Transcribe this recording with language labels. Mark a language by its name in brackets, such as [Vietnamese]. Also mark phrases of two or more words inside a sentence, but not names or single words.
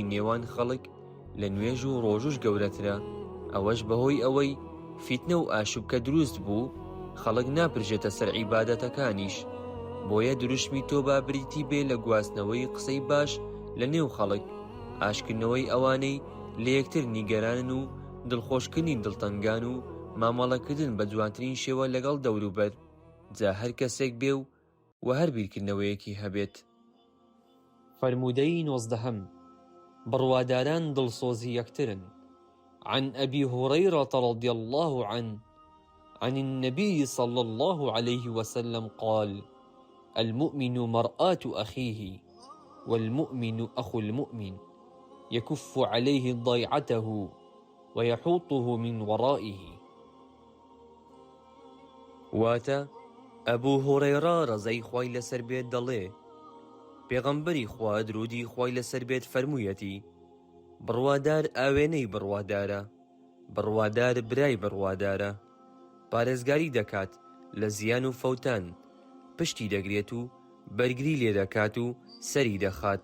[Central Kurdish] نێوان خەڵک لە نوێژ و ڕۆژوش گەورەترە، ئەوەش بەهۆی ئەوەی فیتنە و ئاشوبکە دروست بوو خەڵک ناپرژێتە سەر عیبادەتەکانیش، بۆیە دروشمی تۆ با بریتی بێ لە گواستنەوەی قسەی باش لە نێو خەڵک، ئاشکردنەوەی ئەوانەی لە یەکتر نیگەرانن و دڵخۆشکردنی دڵتەنگان و مامەڵەکردن بە جوانترین شێوە لەگەڵ دەوروبەر، جا هەر کەسێک بێ و هەر بیرکردنەوەیەکی هەبێت. فەرموودەی نۆزدەهەم بڕواداران دڵسۆزی یەکترن. [Arabic] عن أبي هريرة رضي الله عنه عن النبي صلى الله عليه وسلم قال المؤمن مرآة أخيه والمؤمن أخو المؤمن يكف عليه ضيعته ويحوطه من ورائه. [Central Kurdish] واتە ئەبوو هوڕێرە ڕەزەی خوای لەسەر بێت دەڵێ پێغەمبەری خوا درودی خوای لەسەر بێت فەرموویەتی بڕوادار ئاوێنەی بڕوادارە، بڕوادار برای بڕوادارە، پارێزگاری دەکات لە زیان و فەوتان، پشتی دەگرێت و بەرگری لێ دەکات و سەری دەخات.